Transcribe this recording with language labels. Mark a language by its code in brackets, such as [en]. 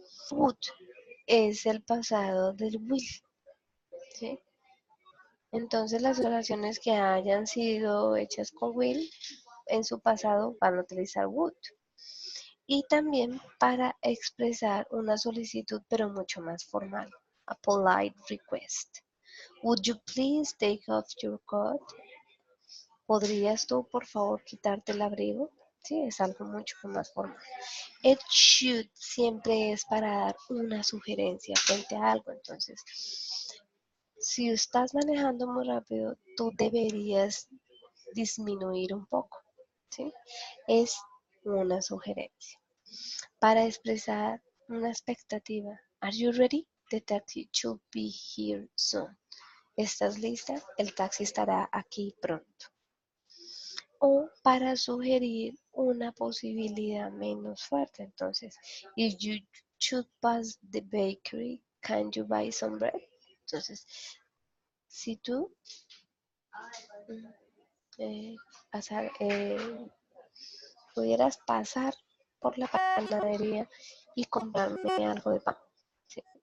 [es] Would es el pasado del will. ¿Sí? Entonces, las oraciones que hayan sido hechas con will en su pasado van a utilizar would. Y también para expresar una solicitud, pero mucho más formal. [en] A polite request. Would you please take off your coat? [es] ¿Podrías tú, por favor, quitarte el abrigo? Sí, es algo mucho más formal. [en] It should [es] siempre es para dar una sugerencia frente a algo. Entonces, si estás manejando muy rápido, tú deberías disminuir un poco. ¿Sí? Es una sugerencia. Para expresar una expectativa. [en] Are you ready? The taxi should be here soon. [es] ¿Estás lista? El taxi estará aquí pronto. O para sugerir una posibilidad menos fuerte. [en] Entonces, if you should pass the bakery, can you buy some bread? [es] Entonces, si tú eh, pasar, pudieras pasar por la panadería y comprarme algo de pan. ¿Sí?